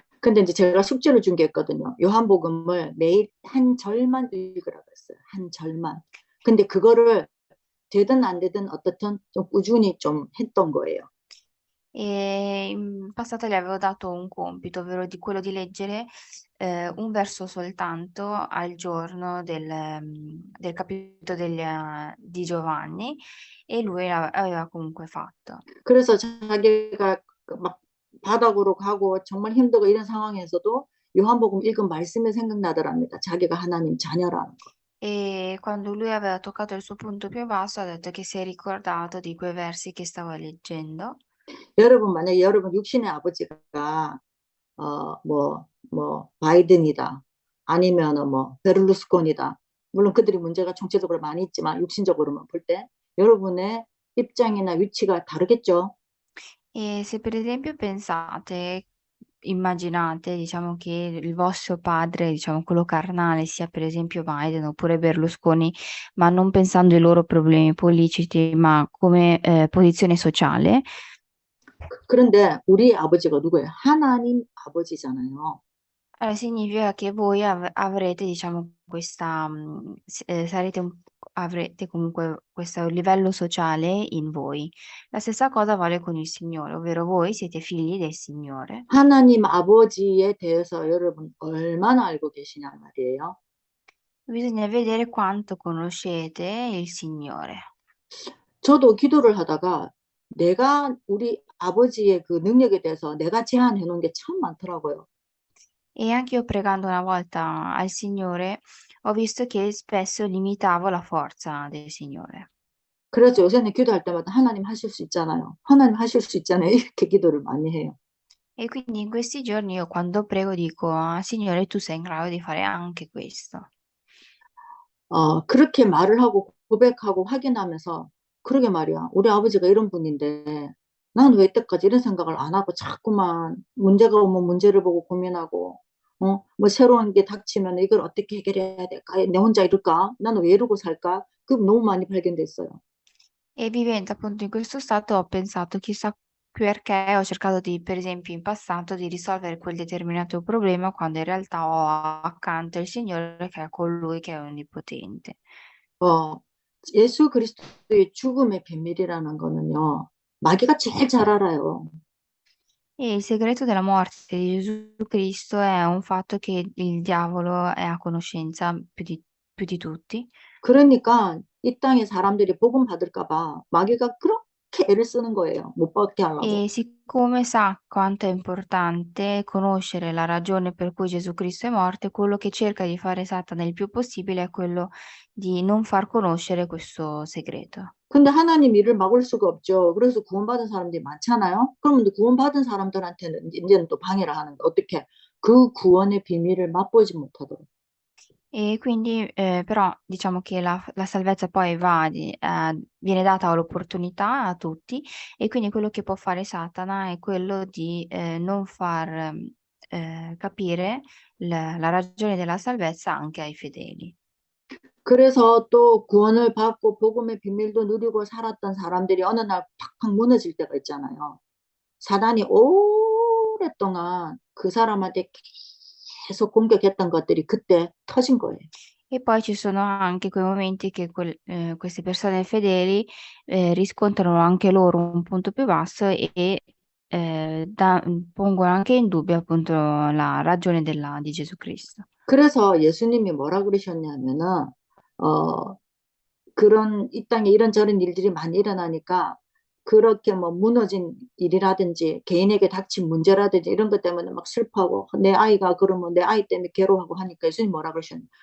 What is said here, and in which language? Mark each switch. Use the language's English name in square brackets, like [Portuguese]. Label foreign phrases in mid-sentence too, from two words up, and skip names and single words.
[Korean] 근데 이제 제가 숙제를 준 게 있거든요. 요한복음을 매일 한 절만 읽으라고 했어요. 한 절만. 근데 그거를 되든 안 되든 어떻든 좀 꾸준히 좀 했던 거예요. [Italian] E in passato gli avevo dato un compito, ovvero di quello di leggere un verso soltanto al giorno del capitolo di Giovanni e lui aveva comunque fatto. [Korean] 그래서 자기가 막 바닥으로 가고 정말 힘들고 이런 상황에서도 요한복음 읽은 말씀이 생각나더랍니다. 자기가 하나님 자녀라는 거. [Italian] E quando lui aveva toccato il suo punto più basso, ha detto che si è ricordato di quei versi che stava leggendo. [Korean] 여러분 만약에 여러분 육신의 아버지가 바이든이다. 아니면은 뭐 베를루스콘이다. 물론 그들이 문제가 정치적으로 많이 있지만 육신적으로만 볼 때 여러분의 입장이나 위치가 다르겠죠. [Italian] E se per esempio immaginate, diciamo, che il vostro padre, diciamo, quello carnale, sia per esempio Biden oppure Berlusconi, ma non pensando ai loro problemi politici, ma come posizione sociale, [Korean] 그런데 우리 아버지가 누구예요? 하나님 아버지잖아요. [Italian] allora significa che voi avrete, diciamo, avrete comunque questo livello sociale in voi. La stessa cosa vale con il Signore, ovvero voi siete figli del Signore. [Korean] 하나님 아버지에 대해서 여러분 얼마나 알고 계시냐 말이에요. [Italian] Bisogna vedere quanto conoscete il Signore. [Korean] 저도 기도를 하다가 내가 우리 아버지의 그 능력에 대해서 내가 제한해 놓은 게 참 많더라고요. [Italian] E anche io pregando una volta al Signore, ho visto che spesso limitavo la forza del Signore. [Korean] 그래서 요새는 기도할 때마다 하나님 하실 수 있잖아요. 하나님 하실 수 있잖아요. 이렇게 기도를 많이 해요. [Italian] E quindi in questi giorni io quando prego dico, "Ah, Signore, tu sei in grado di fare anche questo." [Korean] 그렇게 말을 하고 고백하고 확인하면서 그러게 말이야. 우리 아버지가 이런 분인데 난 왜 이때까지 이런 생각을 안 하고 자꾸만 문제가 오면 문제를 보고 고민하고 뭐 새로운 게 닥치면 이걸 어떻게 해결해야 될까? 내 혼자 이럴까? 나는 왜 이러고 살까? 그 너무 많이 발견됐어요. [Italian] E vivendo appunto in questo stato ho pensato, chissà perché ho cercato di, per esempio, in passato di risolvere quel determinato problema quando in realtà ho accanto il Signore che è colui che è onnipotente. [Korean] 어, 예수 그리스도의 죽음의 비밀이라는 거는요, 마귀가 제일 잘 알아요. [Italian] E il segreto della morte di Gesù Cristo è un fatto che il diavolo è a conoscenza più di tutti. [Korean] 그러니까 이 땅의 사람들이 복음 받을까 봐 마귀가 그렇게 애를 쓰는 거예요. 못 받게 하려고. [Italian] E siccome sa quanto è importante conoscere la ragione per cui Gesù Cristo è morto, quello che cerca di fare Satana il più possibile è quello di non far conoscere questo segreto. [Korean] 근데 하나님 일을 막을 수가 없죠. 그래서 구원받은 사람들이 많잖아요. 그러면 이제 구원받은 사람들한테는 이제는 또 방해를 하는 거. 어떻게? 그 구원의 비밀을 맛보지 못하도록. [Italian] E quindi, però diciamo che la salvezza poi viene data l'opportunità a tutti e quindi quello che può fare Satana è quello di, non far, capire la ragione della salvezza anche ai fedeli. [Korean] 그래서 또 구원을 받고 복음의 비밀도 누리고 살았던 사람들이 어느 날 팍팍 무너질 때가 있잖아요. 사단이 오랫동안 그 사람한테 계속 공격했던 것들이 그때 터진 거예요. [Italian] E poi ci sono anche quei momenti che queste persone fedeli, riscontrano anche loro un punto più basso pongono anche in dubbio appunto la ragione di Gesù Cristo. [Korean] 그래서 예수님이 뭐라 그러셨냐면은 어 그런 이 땅에 이런저런 일들이 많이 일어나니까 그렇게 뭐 무너진 일이라든지 개인에게 닥친 문제라든지 이런 것 때문에 막 슬퍼하고 내 아이가 그러면 내 아이 때문에 괴로워하고 하니까 예수님 뭐라 그러셨냐.